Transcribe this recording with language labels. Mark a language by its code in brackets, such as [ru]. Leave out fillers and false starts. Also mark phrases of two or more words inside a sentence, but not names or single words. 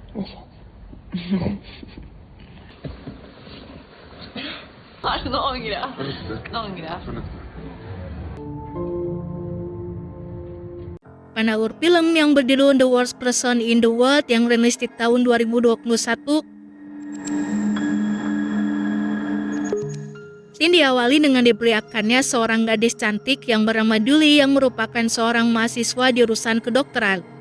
[no] Nå angrer jeg. Nå angrer jeg. [id] Penalur film yang berjudul The Worst Person in the World yang rilis di tahun 2021 diawali dengan diperlihatkannya seorang gadis cantik yang bernama Julie yang merupakan seorang mahasiswa jurusan kedokteran.